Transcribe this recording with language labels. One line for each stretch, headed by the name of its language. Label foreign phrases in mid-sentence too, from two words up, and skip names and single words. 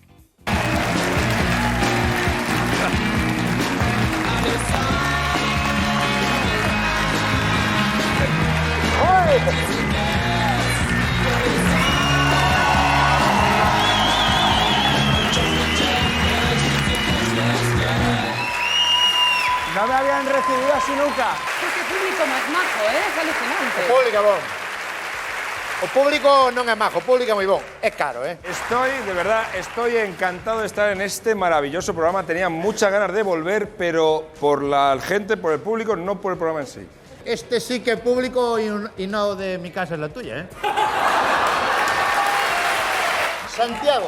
Spanish: No me habían recibido así nunca. Qué público más majo, ¿eh? Es alucinante.
Galician: O público é bon. O público non é majo, o público é moi bon. É caro,
Spanish: De verdad, estoy encantado de estar en este maravilloso programa. Tenía muchas ganas de volver, pero por la gente, por el público, no por el programa en sí.
Galician: Este sí que é público
Spanish: y no de mi casa es la tuya, Santiago.